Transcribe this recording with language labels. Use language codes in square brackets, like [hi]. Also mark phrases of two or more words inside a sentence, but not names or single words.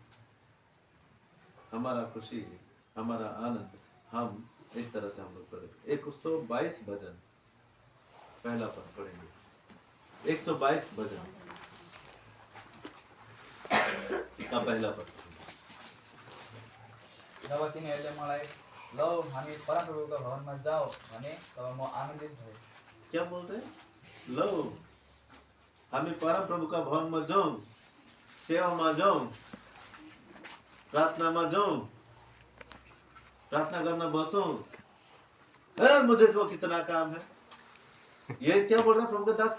[hi] हमारा खुशी, हमारा आनंद, हम इस तरह से हम लोग पढ़ेंगे। 122 भजन पहला पद पढ़ेंगे। 122 भजन का पहला पद। [ne] जब तिनीहरूले मलाई लौ हामी परमप्रभुको भवनमा जाऊ भने तब म आनन्दित भएँ। [hi] क्या बोल रहे हैं? लो हामी परम प्रभु का भवन में जाऊं, सेवा में जाऊं, प्रार्थना में जाऊं, प्रार्थना करना बसूं। मुझे को कितना काम है। ये क्या बोल रहा है प्रभु का दास?